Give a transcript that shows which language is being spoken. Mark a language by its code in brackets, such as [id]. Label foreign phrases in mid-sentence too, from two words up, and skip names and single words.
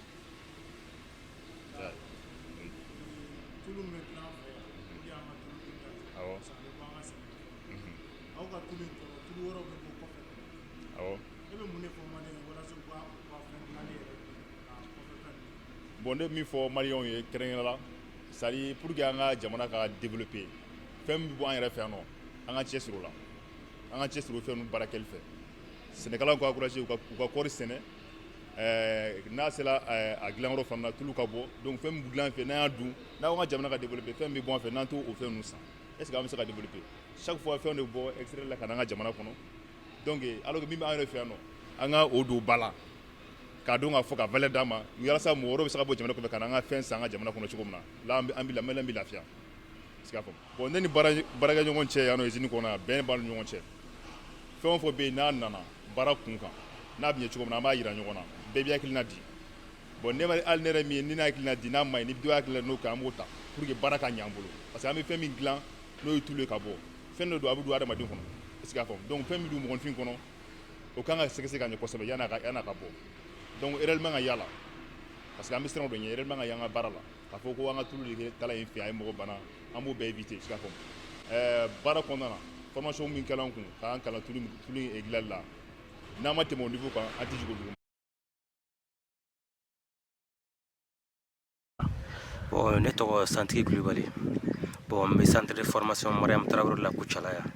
[bm] tulu min bɛ dilan an fɛ yan o de y'an ka tulu dunta ye awɔ [fr] parce que [bm] a bɛ bɔ an ka sɛnɛfɛnw aw ka tulu in kɔrɔ tulu wɛrɛw bɛ bɔ kɔfɛ awɔ e bɛ mun de fɔ maliyɛn ye walasa u ka fɛn dilanni yɛrɛ k'a kɔfɛ fɛn ninnu bon ne bɛ min fɔ maliyɛnw ye kɛrɛnkɛrɛnnenya la [fr] c'est à dire pour que [bm] an ka jamana ka développer fɛn min bɛ bɔ an yɛrɛ fɛ yan nɔ an ka cɛsiri o la an ka cɛsiri o fɛn ninnu baara kɛli fɛ sɛnɛkɛlaw ka encourager u ka kɔɔri sɛnɛ n'a sera a dilanyɔrɔ fana na tulu ka bɔ donc fɛn min bɛ dilan an fɛ n'an y'a dun n'an ka jamana ka développer fɛn min bɛ bɔ an fɛ n'an t'o fɛn ninnu san est [fr] ce que [bm] an bɛ se ka développer [fr] chaque fois [bm] fɛn de bɛ bɔ extérieur la ka na an ka jamana kɔnɔ [fr] donc alors que [bm] min bɛ an yɛrɛ fɛ yan nɔ an ka o don ba la k'a dɔn k'a fɔ ka valeur d'a ma walasa mɔgɔ wɛrɛw bɛ se ka bɔ jamana kɔfɛ ka na an ka fɛn san an ka jamana kɔnɔ cogo min na là an bɛ lafiya [fr] est ce que [bm] a faamu bon ne ni baarakɛ ɲɔgɔn cɛ yan nɔ usine kɔnɔ yan bɛn b'an ni ɲɔgɔn cɛ fɛn o fɛn bɛ yen n'a nana baara kun kan n'a bɛ ɲɛ cogo min na an b'a yira ɲɔgɔn na bɛɛ bɛ hakilina di bon hali ne yɛrɛ min ye ni n'a hakilina di n'a ma ɲi ni dɔ hakilina n'o kɛ an b'o ta [fr] pour que [bm] baara ka ɲɛ an bolo [fr] parce que [bm] an bɛ fɛn min dilan n'o ye tulu ye ka bɔ fɛn dɔ don a bɛ don adamaden kɔnɔ [fr] est ce que [bm] a faamu donc fɛn min don mɔgɔnifin kɔnɔ o kan ka sɛgɛsɛgɛ ka ɲɛ kosɛbɛ yan'a ka bɔ donc erreur man ka y'a la [fr] parce que [bm] an bɛ siran o dɔ ɲɛ erreur man ka y'an ka baara la k'a fɔ ko an ka tulu de tala yen fɛ a ye mɔgɔ bana an b'o bɛɛ éviter [fr] est ce que [bm] a faamu baara kɔnɔna na formation min kɛla an kun k'an kalan tulu in dilanli la n'an ma tɛmɛ o niveau kan an tɛ jigin o dugu. Bon, ne tɔgɔ Santigi Kulibali. Bon, n bɛ [fr] centre de formation [bm] Mariam Tarawele la Kucala yan.